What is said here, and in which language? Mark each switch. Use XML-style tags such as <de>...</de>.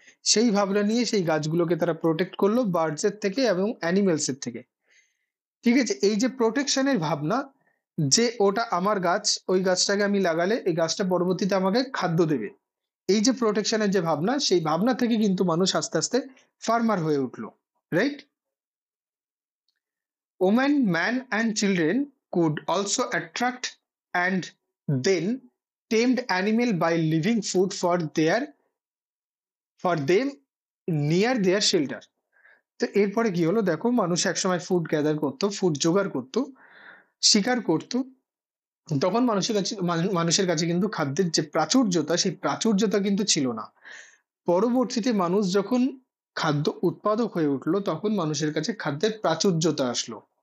<bn>সেই ভাবনা নিয়ে সেই গাছগুলোকে তারা প্রোটেক্ট করলো বার্ডস এর থেকে এবং অ্যানিমেলস এর থেকে। ঠিক আছে। এই যে প্রোটেকশনের ভাবনা, যে ওটা আমার গাছ, ওই গাছটাকে আমি লাগালে এই গাছটা পরবর্তীতে আমাকে খাদ্য দেবে, এই যে প্রোটেকশনের যে ভাবনা, সেই ভাবনা থেকে কিন্তু মানুষ আস্তে আস্তে ফার্মার হয়ে উঠলো। Right.</bn> <en>Women, man and children could also attract and then tamed animal by leaving food for them near their shelter.</en> <bn>তো এরপরে কি হলো দেখো, মানুষ একসময় ফুড গ্যাদার করতো, ফুড জোগাড় করতো, শিকার করতো। তখন মানুষের কাছে কিন্তু খাদ্যের যে প্রাচুর্যতা, সেই প্রাচুর্যতা কিন্তু ছিল না। পরবর্তীতে মানুষ যখন খাদ্য উৎপাদক হয়ে উঠলো, তখন মানুষের কাছে খাদ্যের প্রাচুর্যতা আসলো।</bn>